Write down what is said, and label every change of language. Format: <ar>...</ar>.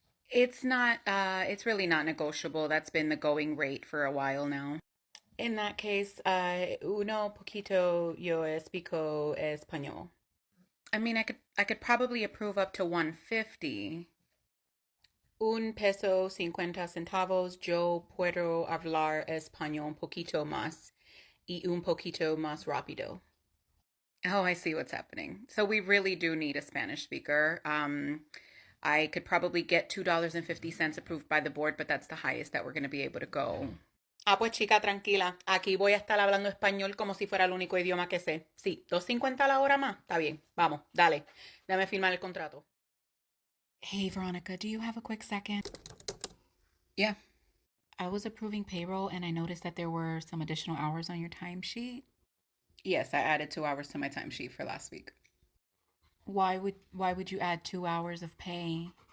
<en>It's really not negotiable. That's been the going rate for a while now. In that case,</en> <es>uno poquito yo explico español.</es> <en>I mean, I could probably approve up to 150.</en> <es>Un peso 50 centavos. Yo puedo hablar español un poquito más y un poquito más rápido.</es> <en>Oh, I see what's happening. So we really do need a Spanish speaker. I could probably get $2.50 approved by the board, but that's the highest that we're going to be able to go.</en> <es>Ah, pues chica, tranquila. Aquí voy a estar hablando español como si fuera el único idioma que sé. Sí, 2.50 la hora más. Está bien. Vamos, dale. Dame firmar el contrato.</es> <en>Hey, Veronica, do you have a quick second? Yeah. I was approving payroll and I noticed that there were some additional hours on your timesheet. Yes, I added 2 hours to my timesheet for last week. Why would you add 2 hours of pay?</en>